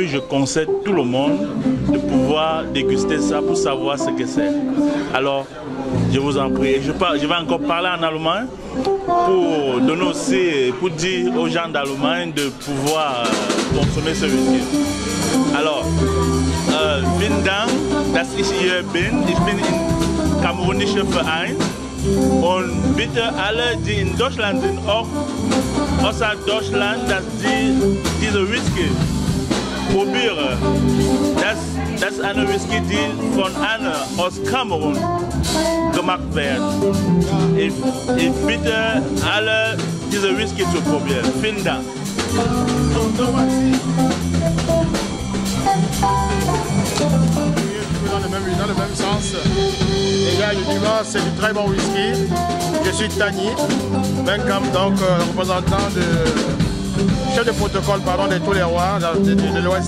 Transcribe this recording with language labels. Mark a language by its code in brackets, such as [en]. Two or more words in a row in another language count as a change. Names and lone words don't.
[fr] Je conseille tout le monde de pouvoir déguster ça pour savoir ce que c'est. Alors, je vous en prie. Je vais encore parler en allemand pour donner aussi, pour dire aux gens d'Allemagne de pouvoir consommer ce whisky. Alors, [de] vielen Dank, dass ich hier bin. Ich bin im kamerunischen Verein. Und bitte alle, die in Deutschland sind, auch außer Deutschland, dass sie diese Whisky probieren. Das ist eine Whisky, die von einer aus Kamerun gemacht wird. Ich bitte alle, diese Whisky zu probieren. Vielen Dank. [fr] Dans le même sens. Les gars, du Dimanche, c'est du très bon whisky. Je suis Tani Benkam, donc représentant chef de protocole de tous les rois de l'Ouest.